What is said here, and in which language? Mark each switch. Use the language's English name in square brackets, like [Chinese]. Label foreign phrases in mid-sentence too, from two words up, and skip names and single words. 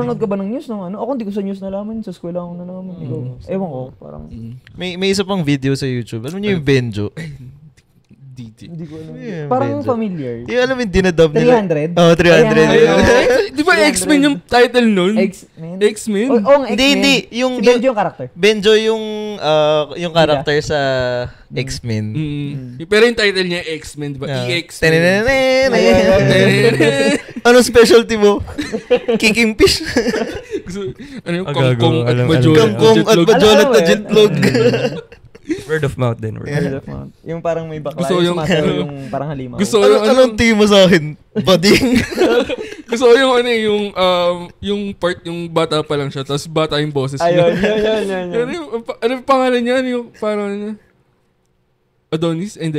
[Filipino] Nanonood ka ba ng news? Ako hindi ko sa news nalaman. Sa eskwela ako nalaman. Ewan ko. Parang, May isa pang video sa YouTube. Alam niyo yung Benjo? hindi ko alam. Yeah, Parang Benjo. familiar. Yung alam mo yung dinadub nila. 300? Oh, 300. Di ba X-Men yung title nun? X-Men? X-Men? Oo, X-Men. Hindi. Si Benjo yung karakter. Benjo yung character sa X-Men. Pero yung title niya X-Men, di ba? EX. Ano specialty mo? [English] Kicking fish. [Filipino] Ano yung Gago, kangkong at alam. majola? Kangkong at majolat na jetlog. [English] Word of mouth din. Word of mouth. [Filipino] Yung parang may bakla. Gusto yung yung- sumasayaw yung parang halimaw. Gusto ko yung Anong tingin mo sa akin? Bading. Gusto ko yung yung part, yung bata pa lang siya, tapos bata yung boses niya. Ayun. Ano yung pangalan niya? Ano yung pangalan niya? Adonis? Hindi.